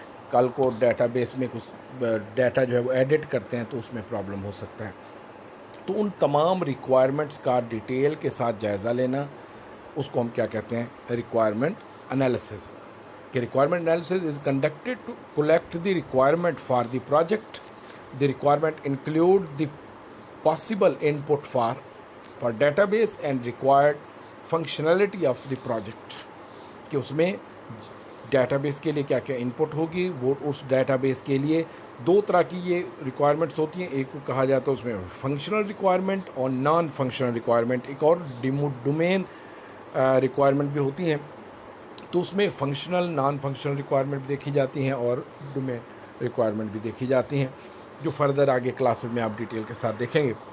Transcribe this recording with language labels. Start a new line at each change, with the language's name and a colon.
Urdu: کل کو data base میں کچھ ڈیٹا جو ہے وہ ایڈٹ کرتے ہیں تو اس میں پرابلم ہو سکتا ہے. تو ان تمام ریکوائرمنٹس کا ڈیٹیل کے ساتھ جائزہ لینا, اس کو ہم کیا کہتے ہیں, ریکوائرمنٹ انالیسس.
English: کہ requirement analysis is conducted to collect the requirement for the project The requirement include the possible input for database and required functionality of the project,
Urdu: کہ اس میں ڈیٹا بیس کے لیے کیا کیا انپٹ ہوگی. وہ اس ڈیٹا بیس کے لیے دو طرح کی یہ ریکوائرمنٹس ہوتی ہیں. ایک کو کہا جاتا ہے اس میں فنکشنل ریکوائرمنٹ اور نان فنکشنل ریکوائرمنٹ. ایک اور ڈومین ریکوائرمنٹ بھی ہوتی ہیں. تو اس میں فنکشنل نان فنکشنل ریکوائرمنٹ دیکھی جاتی ہیں اور ڈومین ریکوائرمنٹ بھی دیکھی جاتی ہیں, جو فردر آگے کلاسز میں آپ ڈیٹیل کے ساتھ دیکھیں گے.